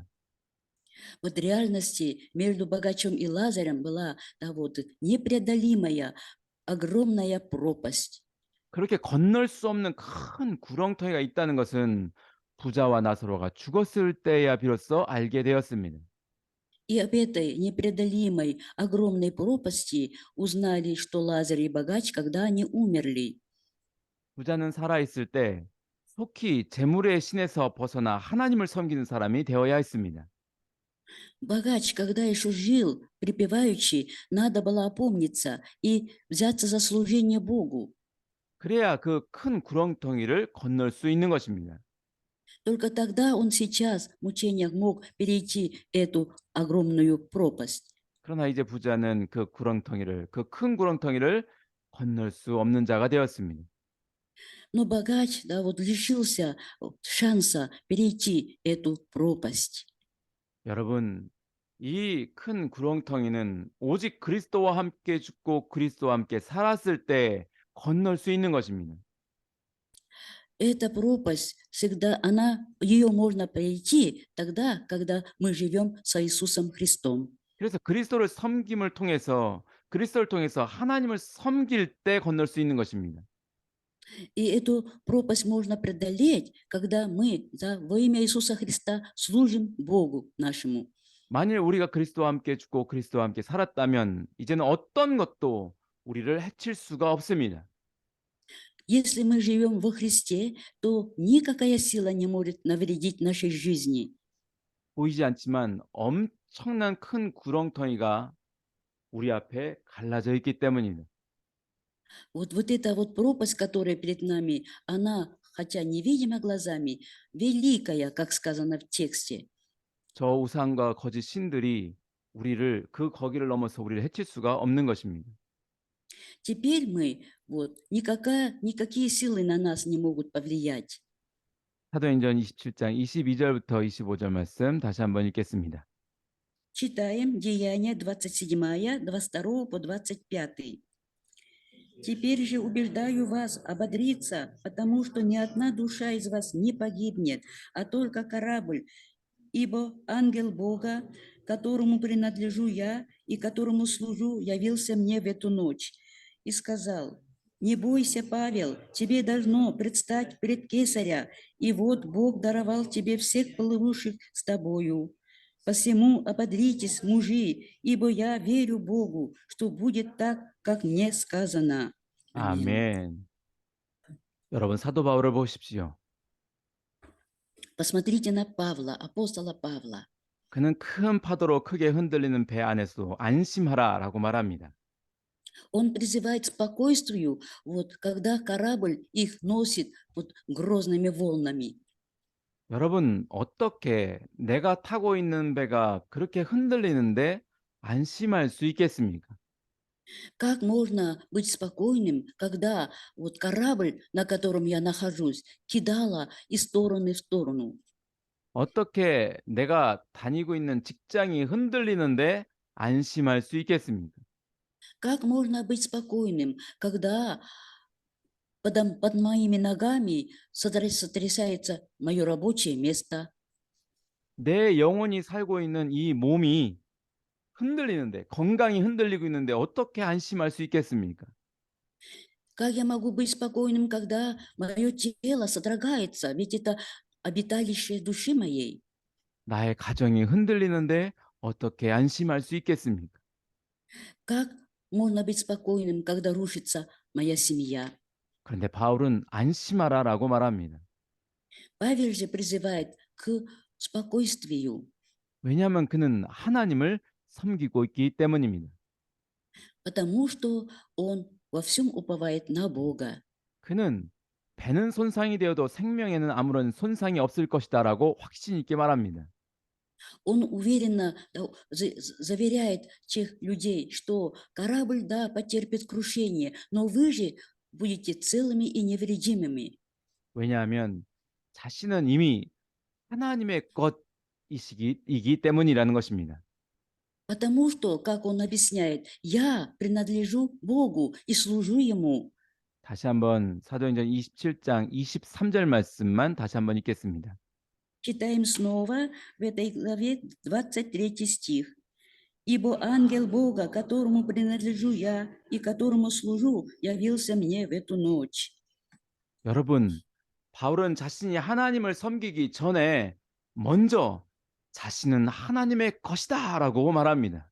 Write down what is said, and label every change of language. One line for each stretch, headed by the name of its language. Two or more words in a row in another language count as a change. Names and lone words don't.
Russian: Вот в реальности между богачом и Лазарем была да, вот, непреодолимая, огромная пропасть.
Korean: 그렇게 건널 수 없는 큰 구렁텅이가 있다는 것은 부자와 나사로가 죽었을 때야 비로소 알게 되었습니다.
Russian: И об этой непреодолимой, огромной пропасти узнали, что Лазарь и богач, когда они умерли.
Korean: 부자는 살아 있을 때 속히 재물의 신에서 벗어나 하나님을 섬기는 사람이 되어야 했습니다.
Russian: Богач, когда еще жил, припеваючи, надо было опомниться и взяться за служение Богу.
Korean: 그래야 그 큰 구렁텅이를 건널 수 있는 것입니다.
Russian: Только тогда он сейчас в мучениях мог перейти эту огромную пропасть.
Korean: 그러나 이제 부자는 그 구렁텅이를 그 큰 구렁텅이를 건널 수 없는 자가 되었습니다.
Russian: Но богач, да, вот лишился шанса перейти эту пропасть.
Korean: 여러분, 이 큰 구렁텅이는 오직 그리스도와 함께 죽고 그리스도와 함께 살았을 때 건널 수 있는 것입니다.
Russian: Эта пропасть всегда, ее можно пройти тогда, когда мы живем с Иисусом Христом.
Korean: 그래서 그리스도를 통해서 하나님을 섬길 때 건널 수 있는 것입니다.
Russian: И эту пропасть можно преодолеть, когда мы да, во имя Иисуса Христа служим Богу нашему.
Korean: 만일 우리가 그리스도와 함께 죽고 그리스도와 함께 살았다면 이제는 어떤 것도 우리를 해칠 수가 없습니다.
Russian: Если мы живем во Христе, то никакая сила не может навредить нашей жизни.
Korean: 보이지 않지만 엄청난 큰 구렁텅이가 우리 앞에 갈라져 있기 때문입니다.
Russian: Вот эта вот пропасть, которая перед нами, она, хотя невидима глазами, великая, как сказано в тексте.
Korean: 저 우상과 거짓 신들이 거기를 넘어서 우리를 해칠 수가 없는 것입니다.
Russian: Теперь мы, вот, никакие силы на нас не могут повлиять.
Korean: 사도행전 27장 22절부터 25절 말씀 다시 한번 읽겠습니다.
Russian: Читаем Деяния 27, 22 по 25. Теперь же убеждаю вас ободриться, потому что ни одна душа из вас не погибнет, а только корабль. Ибо ангел Бога, которому принадлежу я и которому служу, явился мне в эту ночь и сказал: «Не бойся, Павел, тебе должно предстать пред Кесаря, и вот Бог даровал тебе всех плывущих с тобою. Посему ободритесь, мужи, ибо я верю Богу, что будет так, как мне сказано». Аминь.
Korean: 아멘. 여러분 사도 바울을 보십시오.
Russian: Посмотрите на Павла, апостола Павла.
Korean: 그는 큰 파도로 크게 흔들리는 배 안에서도 안심하라라고 말합니다.
Russian: Он призывает к спокойствию, вот, когда корабль их носит вот, грозными волнами.
Korean: 여러분 어떻게 내가 타고 있는 배가 그렇게 흔들리는데 안심할 수 있겠습니까?
Russian: Как можно быть спокойным, когда вот корабль, на котором я нахожусь, кидала из стороны в сторону?
Korean: 어떻게 내가 다니고 있는 직장이 흔들리는데 안심할 수 있겠습니까?
Russian: Как можно быть спокойным, когда под моими ногами сотрясается мое рабочее место?
Korean: 내 영혼이 살고 있는 이 몸이 흔들리는데, 건강이 흔들리고 있는데 어떻게 안심할 수 있겠습니까?
Russian: Как я могу быть спокойным, когда мое тело содрогается? Ведь это обиталище души моей.
Korean: 나의 가정이 흔들리는데 어떻게 안심할 수 있겠습니까?
Russian: Как можно быть спокойным, когда рушится моя семья?
Korean: 그런데 바울은 안심하라라고 말합니다.
Russian: Павел же призывает к спокойствию,
Korean: 왜냐하면 그는 하나님을 섬기고 있기 때문입니다.
Russian: потому что он во всем уповает на Бога.
Korean: 그는 배는 손상이 되어도 생명에는 아무런 손상이 없을 것이다라고 확신 있게 말합니다.
Russian: Он уверенно заверяет тех людей, что корабль, да, потерпит крушение, но вы же будете целыми и невредимыми.
Korean: 왜냐하면 자신은 이미 하나님의 것이기 때문이라는 것입니다.
Russian: Потому что, как он объясняет, я принадлежу Богу и служу Ему.
Korean: 다시 한번 사도행전 27장 23절 말씀만 다시 한번 읽겠습니다.
Russian: Читаем снова в этой главе 23 стих. «Ибо ангел Бога, которому принадлежу я и которому служу, явился мне в эту ночь».
Korean: 여러분, 바울은 자신이 하나님을 섬기기 전에 먼저 자신은 하나님의 것이다라고 말합니다.